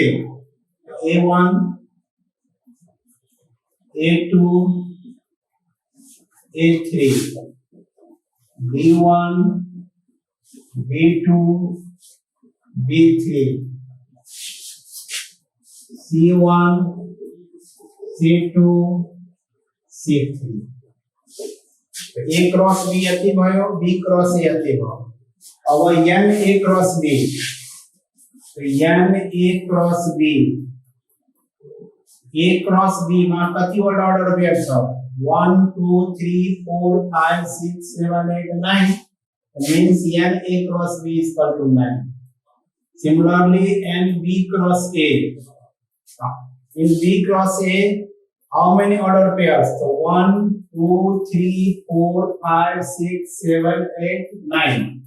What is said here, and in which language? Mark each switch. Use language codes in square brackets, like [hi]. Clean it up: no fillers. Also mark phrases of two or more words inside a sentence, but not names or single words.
[ne] A1, A2, A3, B1, B2, B3, C1, C2, C3. A क्रॉस B अति भयो B क्रॉस A अति भयो अब n A क्रॉस B तो n A क्रॉस B A क्रॉस B मा कति वटा ऑर्डर पेयर छ [en] 1 2 3 4 5 6 7 8 9 means n A cross B is equal to 9 similarly n B cross A in B cross A how many order pairs so 1 2 3 4 5 6 7 8 9